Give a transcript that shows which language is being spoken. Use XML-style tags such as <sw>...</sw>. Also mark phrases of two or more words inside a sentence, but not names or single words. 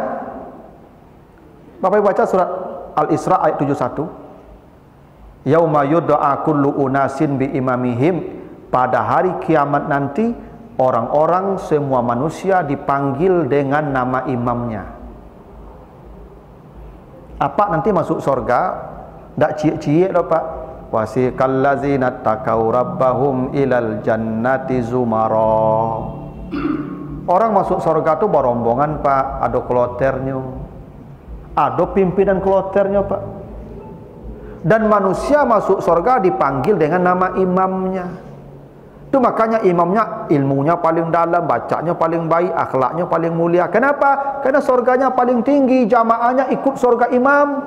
<id>Bapak baca surat Al-Isra ayat 71.</id> <ar>يوم يدعى كل أناس بإمامهم,</ar> <id>pada hari kiamat nanti orang-orang semua manusia dipanggil dengan nama imamnya. Apa nanti masuk surga?</id> <min>Tak ciek-ciek dah Pak.</min> <ar>وسيق الذين اتقوا ربهم إلى الجنة زمرا.</ar> <id>Orang masuk surga tu berombongan Pak, ada kloternya. Ada pimpinan kloternya Pak. Dan manusia masuk surga dipanggil dengan nama imamnya. Itu makanya imamnya ilmunya paling dalam, bacanya paling baik, akhlaknya paling mulia. Kenapa? Karena surganya paling tinggi, jamaahnya ikut surga imam.</id>